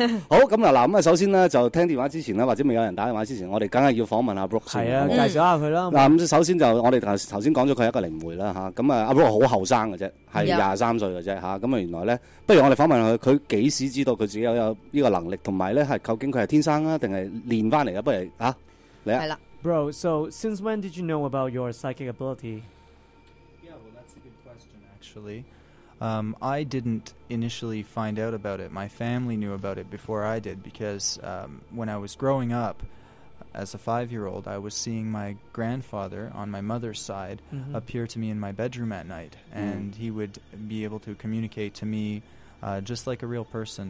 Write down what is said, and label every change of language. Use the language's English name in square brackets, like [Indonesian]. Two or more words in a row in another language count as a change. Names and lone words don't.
[Cantonese] 好，咁嗱咁啊，首先咧就聽電話之前咧，或者未有人打電話之前，我哋梗係要訪問阿 Brooke 先。係啊，介紹下佢啦。嗱咁首先就我哋頭先講咗佢係一個靈媒啦嚇，咁啊阿 Brooke 好後生嘅啫，係23歲嘅啫嚇，咁啊原來咧，不如我哋訪問佢幾時知道佢自己有呢個能力，同埋咧係究竟佢係天生啊定係練翻嚟嘅？不如嚟啊！係啦。 [English] Bro, so since when did you know about your psychic ability? Yeah, well, that's a good question, actually. I didn't initially find out about it. My family knew about it before I did because when I was growing up, as a 5-year-old, I was seeing my grandfather on my mother's side appear to me in my bedroom at night, and he would be able to communicate to me just like a real person.